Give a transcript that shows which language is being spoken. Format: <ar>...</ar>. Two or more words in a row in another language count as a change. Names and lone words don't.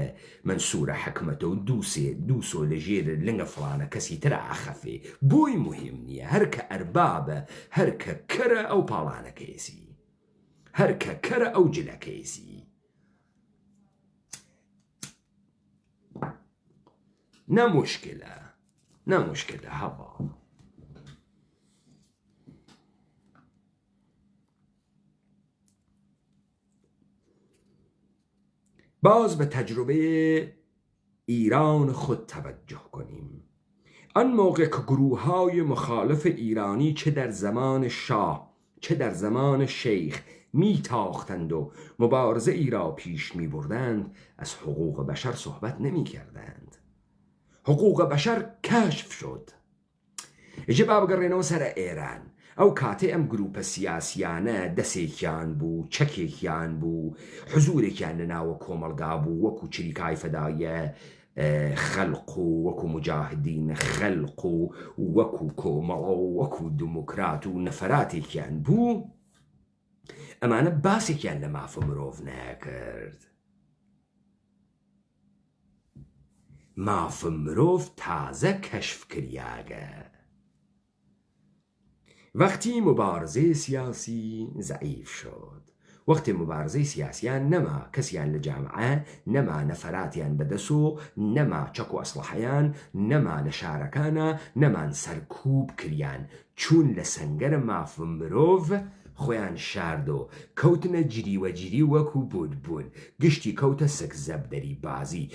<ckb>منسوورە حکمەتە و دووسۆ لە ژێر لنگە فڵانە کەسی ترە ئاخەفێ بۆی مهم نییە هەرکە ئەربابە هەرکە کەرە ئەو پاڵانەکەیسی هەرکە کەرە ئەو جلەکەیسی نەموشکلە هەڵا</ckb> <fa>باز به تجربه ایران خود توجه کنیم. آن موقع که گروه‌های مخالف ایرانی چه در زمان شاه چه در زمان شیخ میتاختند و مبارزه ای را پیش میبردند از حقوق بشر صحبت نمی کردند. حقوق بشر کشف شد.</fa> <ckb>ئێجێ با بگەڕێنەوە سەر ئێران. ئەو کاتێ ئەم گروپە سیاسیانە دەسێکیان بوو، چەکێکیان بوو، حزورێکیان لەناوە کۆمەڵگا بوو، وەکو چریکای فەدایە خەلق و وەکو مجاهدین خەلق و وەکو کۆمەڵە و وەکو دموکرات و نەفەراتێکیان بوو، ئەمانە باسێکیان لە مافە مرۆڤ نەکرد. مافە مرۆڤ تازە کەشف کریاگە.</ckb> <fa>وەختی مبارزەی سیاسی ضعیف شد،</fa> <ckb>وەختی مبارزەی سیاسیان نەما کەسیان لە جامعە، نەما نەفەراتیان بەدەسۆ، نەما چەک و ئەسلحەیان، نەما لە شارەکانە، نەمان سەرکوب کریان، چوون لە سەنگەرە مافە مرۆڤ خۆیان شاردۆ، کەوتنە جریوەجیری وەکو بوون، گشتی کەوتە سەکزەبدەری بازی.</ckb>